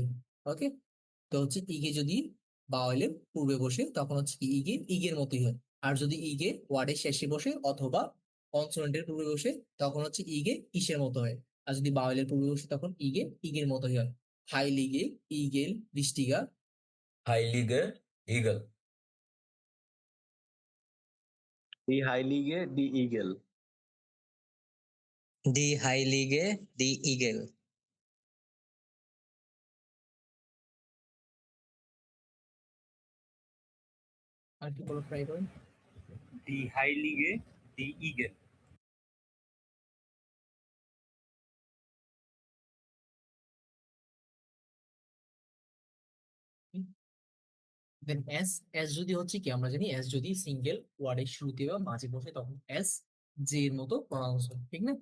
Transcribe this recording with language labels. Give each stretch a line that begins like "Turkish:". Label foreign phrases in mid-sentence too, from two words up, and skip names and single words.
Bangla: ওকে, তো হচ্ছে ইগে যদি বাউলের পূর্বে বসে তখন হচ্ছে কি ইগে ইগের মতোই হয়। আর যদি ইগে ওয়ার্ডের শেষে বসে অথবা কনসোনেন্টের পূর্বে বসে তখন হচ্ছে ইগে ইসের মতো হয়। আর যদি বাউলের পূর্বে বসে তখন ইগে ইগের মতোই হয়।
German: heilige Igel richtig, Heilige Igel. Die Heilige, die Igel. Die Heilige, die Igel.
Bangla: আর কি বলো ট্রাই করেন।
German: Die Heilige, die Igel.
Bangla: দেন এস, এস যদি হচ্ছে কি আমরা জানি এস যদি সিঙ্গেল ওয়ার্ডের শুরুতে বা মাঝে বসে তখন এস জে এর মতো প্রনাউন্স হয়, ঠিক না?